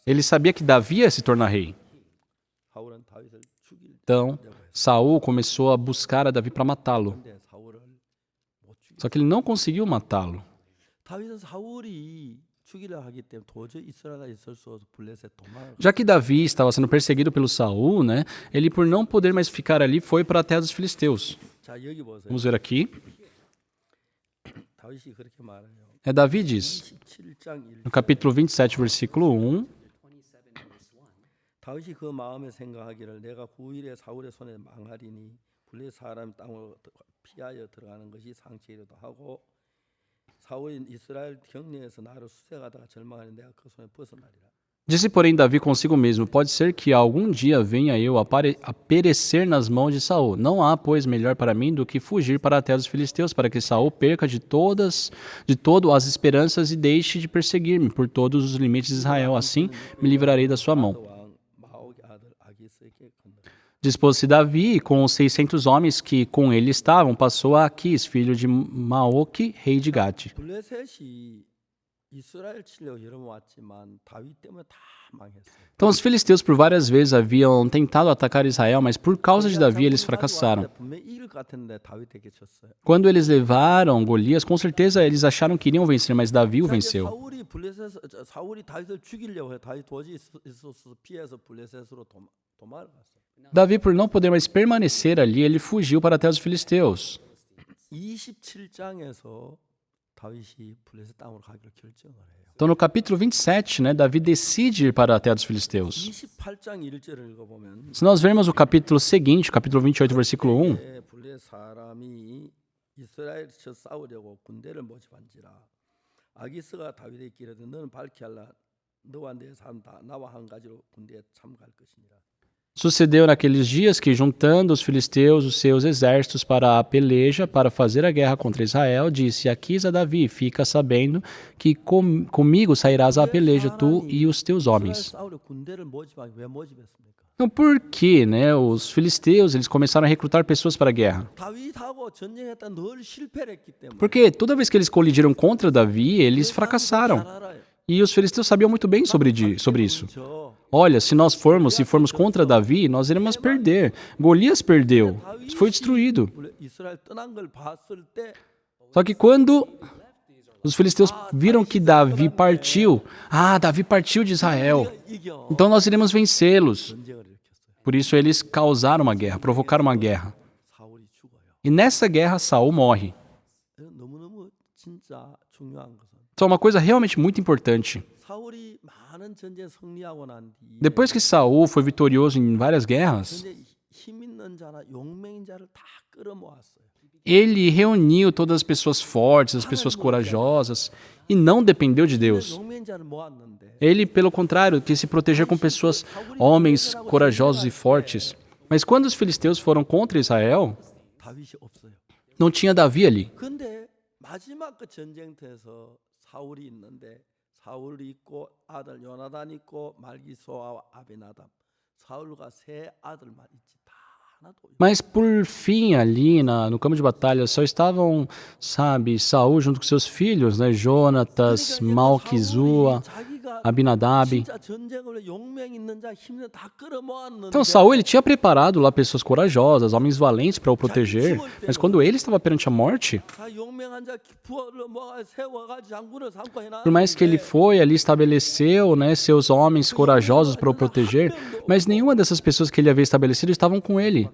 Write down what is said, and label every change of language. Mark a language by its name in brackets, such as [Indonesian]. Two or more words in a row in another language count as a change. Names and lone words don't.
[Portuguese] Ele sabia que Davi ia se tornar rei. [Korean] 사울은 다윗을 죽이려고 [Portuguese] Então, [Korean] 했어. [Portuguese] Saul começou a buscar a Davi para matá-lo. [Korean] 근데 사울을 못 죽여. [Portuguese] Só que ele não conseguiu matá-lo. [Korean] 다윗은 사울이 죽이려 하기 때문에 도저히 이스라엘에 있을 수 없어 블레셋 도망을. [Portuguese] Já que Davi estava sendo perseguido pelo Saul, né, ele por não poder mais ficar ali foi para a terra dos filisteus. [Korean] 자 여기 보세요. [Portuguese] Vamos ver aqui. [Korean] 다윗이 그렇게 말해요. [Portuguese] Davi diz, [Korean] 27장 1. [Portuguese] no capítulo 27, versículo 1, [Korean] 다윗이 그 마음에 생각하기를 내가 9일에 사울의 손에 망하리니 블레 사람 땅으로 피하여 들어가는 것이 상책이라도 하고 사울이 이스라엘 경내에서 나를 수색하다가 절망하니 내가 그 손에 벗어나리라. [Portuguese] Disse, porém, Davi consigo mesmo, pode ser que algum dia venha eu a perecer nas mãos de Saul. Não há, pois, melhor para mim do que fugir para a terra dos filisteus, para que Saul perca de todo as esperanças e deixe de perseguir-me por todos os limites de Israel. Assim, me livrarei da sua mão. [Korean] 왕 마옥의 아들 아기스에게 건너가. [Portuguese] Dispôs-se Davi, e com os 600 homens que com ele estavam, passou a Aquis, filho de Maoque, rei de Gate. [Korean] 블레셋이 이스라엘 치려고 여러 번 왔지만 다윗 때문에 다 망했어요. [Portuguese] Então os filisteus por várias vezes haviam tentado atacar Israel, mas por causa de Davi eles fracassaram. [Korean] 분명히 이길 것 같은데 다윗에게 졌어요. [Portuguese] Quando eles levaram Golias, com certeza eles acharam que iriam vencer, mas Davi o [Korean] 자, 이제 [Portuguese] venceu. [Korean] 사울이 다윗을 죽이려고 해. 다윗 도저히 있어서 피해서 블레셋으로 도망을 갔어요. [Portuguese] Davi, por não poder mais permanecer ali, ele fugiu para a terra dos filisteus. [Korean] 27장에서 다윗이 블레셋 땅으로 가기로 결정을 해요. [Portuguese] Então no capítulo 27, né, Davi decide ir para a terra dos filisteus. [Korean] 28장 1절을 읽어보면 [Portuguese] Se nós vermos o capítulo seguinte, capítulo 28, versículo 1, [Korean] 블레셋 사람이 이스라엘 쳐 싸우려고 군대를 모집한지라 아기스가 다윗에게 이르되 너는 밝히 알라 너와 내 사람 다 나와 한 가지로 군대에 참가할 것이니라. [Portuguese] sucedeu naqueles dias que, juntando os filisteus os seus exércitos para a peleja, para fazer a guerra contra Israel, disse Aquis a Davi, fica sabendo que comigo sairás à peleja, tu e os teus homens. [Korean] 싸우려 군대를 모집하기 왜 모집했습니까? [Portuguese] Então por que, né, os filisteus eles começaram a recrutar pessoas para a guerra? [Korean] 다윗하고 전쟁했다 늘 실패를 했기 때문에. [Portuguese] Porque toda vez que eles colidiram contra Davi, eles fracassaram. [Korean] 잘 알아요. [Portuguese] E os filisteus sabiam muito bem sobre isso. [Korean] 저 [Portuguese] Olha, se formos contra Davi, nós iremos perder. Golias perdeu, foi destruído. [Korean] 이스라엘 떠난 걸 봤을 때 [Portuguese] Só que quando os filisteus viram que Davi partiu, Davi partiu de Israel, [Korean] 이겨 [Portuguese] então nós iremos vencê-los. [Korean] 전쟁을 일으켰어요. [Portuguese] Por isso eles causaram uma guerra, provocaram uma guerra. [Korean] 사울이 죽어요. [Portuguese] E nessa guerra Saul morre. [Korean] 너무너무 진짜 중요한 것은 [Portuguese] Então uma coisa realmente muito importante. [Korean] 사울이 많은 전쟁에 승리하고 난 뒤에 [Portuguese] Depois que Saul foi vitorioso em várias guerras, [Korean] 전쟁에 힘 있는 자나 용맹인 자를 다 끌어모았어요. [Portuguese] Ele reuniu todas as pessoas fortes, as pessoas corajosas, e não dependeu de Deus. [Korean] 용맹자를 모았는데 [Portuguese] Ele, pelo contrário, quis se proteger com pessoas, homens corajosos e fortes. Mas quando os filisteus foram contra Israel, [Korean] 다윗이 없어요. [Portuguese] não tinha Davi ali. [Korean] 근데 마지막 그 전쟁터에서 사울이 있는데 사울이 있고 아들 요나단 있고 말기소와 아비나답 사울과 세 아들만 있지 다 하나도 없어요. [Portuguese] Mas por fim, ali no campo de batalha, só estavam, sabe, Saul junto com seus filhos, né? Jonatas, Malquizua, [Korean] 자기가 [Portuguese] Abinadab. [Korean] 진짜 전쟁을 용맹 있는 자 힘을 다 끌어모았는데 [Portuguese] Então Saul ele tinha preparado lá pessoas corajosas, homens valentes para o proteger, mas quando ele estava perante a morte, [Korean] 다 용맹한 자 부하를 모아 세워가지고 장군을 삼고 해놨는데 [Portuguese] por mais que ele foi ali estabeleceu, né, seus homens corajosos para o proteger, mas nenhuma dessas pessoas que ele havia estabelecido estavam com ele.